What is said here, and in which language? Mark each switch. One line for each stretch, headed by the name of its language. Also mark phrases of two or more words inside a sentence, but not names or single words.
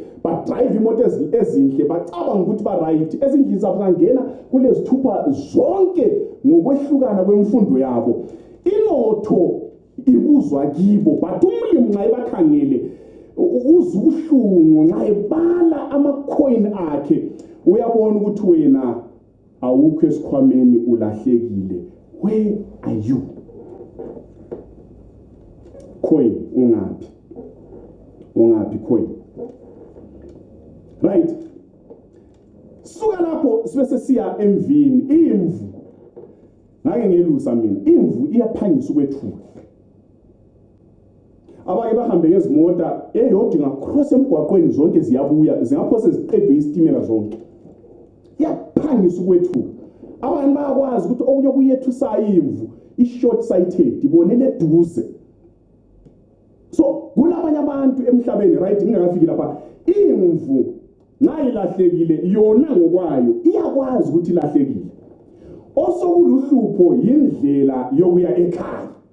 North Ndebele: badrive imoto ezinhle bacabanga ukuthi ba-right ezindlini zabo zangena kulezithupha zonke ngokwehlukana kwemfundo yabo inotho ibuzwa kibo but umlimi nxa ebakhangele uzwa ubuhlungu nxa ebala amacoin akhe uyabona ukuthi wena awukho esikhwameni ulahlekile
English: where are you
North Ndebele: coin ungaphi coin right suka lapho sibe sesiya emvini imvu ngake ngelusa mina imvu iyaphangisa ukwethuka abanye bahambe ngezimota eyodwa ngacross emgwaqweni zonke ziyabuya zingaphose ziqedwe isitimela zonke iyaphangisa ukwethuka abantu bayakwazi ukuthi okunye kuyethusa imvu i-
English: short sighted
North Ndebele: ibonele eduze so kulabanye abantu emhlabeni right ngingakafiki lapha imvu nayilahlekile yona ngokwayo iyakwazi ukuthi ilahlekile osokuluhlupho yindlela yokuya ekhaya